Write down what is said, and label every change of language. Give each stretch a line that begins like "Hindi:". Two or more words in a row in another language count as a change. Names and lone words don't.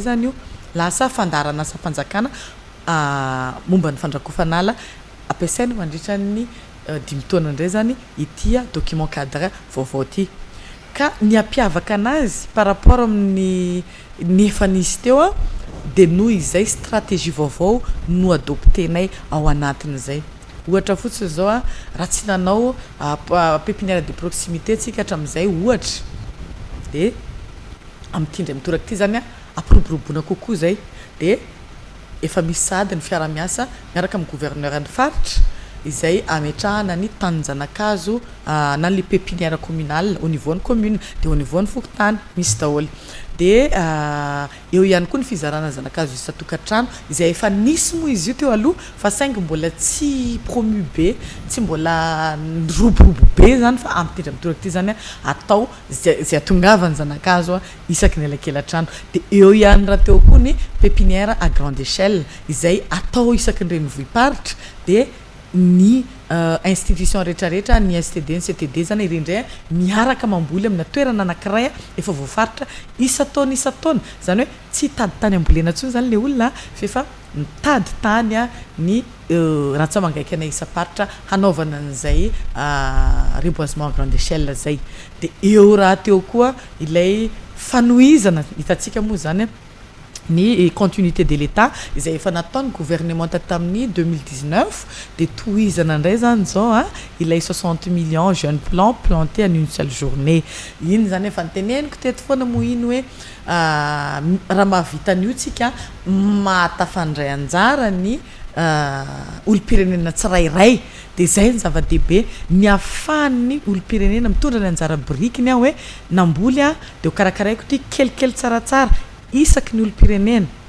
Malagasy: zany io lasa fandarana asa fanjakana momba ny fandrakofanala ampiasaina mandritra ny 5 taona indray zany ity
French: document cadre
Malagasy: vaovao ty ka ny ampiavaka anazy
French: par rapport
Malagasy: amin'ny efa nisy teo de noho izay stratégie vaovao no adoptenay ao anatin'izay ohatra fotsiny zao raha tsy nanao
French: pépinière de proximité
Malagasy: tsika hatramin'izay ohatra de am'tindray mitoraka ty zany ampiroboroboana kokoa zay de efa misy sady ny fiara-miasa miaraka amin'ny gouverneur ny faritra izay ametrahana ny tanin-janakazo na
French: le pépinière communale au niveau
Malagasy: ny
French: commune de au niveau
Malagasy: ny fokontany misy daholo de eo ihany koa ny fizarana zanakazo isa-tokantrano izay efa nisy moa izy io teo aloha fa saingy mbola tsy promu be tsy mbola roborobo be zany fa am'tindra mitoraka ty zany atao zay atongavany zanakazo isaky ny elakelan-trano de eo ihany raha teo koa ny
French: pépinière à grande échelle
Malagasy: izay atao isaky ny renivohiparitra de ny institution rehetrarehetra ny STD ny CTD zany irendray miaraka mamboly amina toerana anankiray efa voafaritra isa-taona zany hoe tsy tady tany ambolena ntsony zany le olona fa efa mitady tany ny ratsamangaiky anay isa-paritra hanaovana an'izay
French: reboisement à grande échelle
Malagasy: zay de eo raha teo koa ilay fanohizana hitatsika moa zany ny
French: continuité de l'État
Malagasy: izay efa nataony gouvernement tamin'ny 2019 de tohizana indray zany zao ilay
French: 60 millions jeunes plants plantés en une seule journée
Malagasy: iny zany efa niteneniko teto foana moa iny hoe raha mahavitany io tsika mahatafandray anjara ny olo-pirenena tsirairay de zay ny zava-dehibe ny ahafahan'ny olo-pirenena mitondra ny anjara brikiny hoe namboly de ho karakaraiko ty kelikely tsaratsara isaky ny olo-pirenena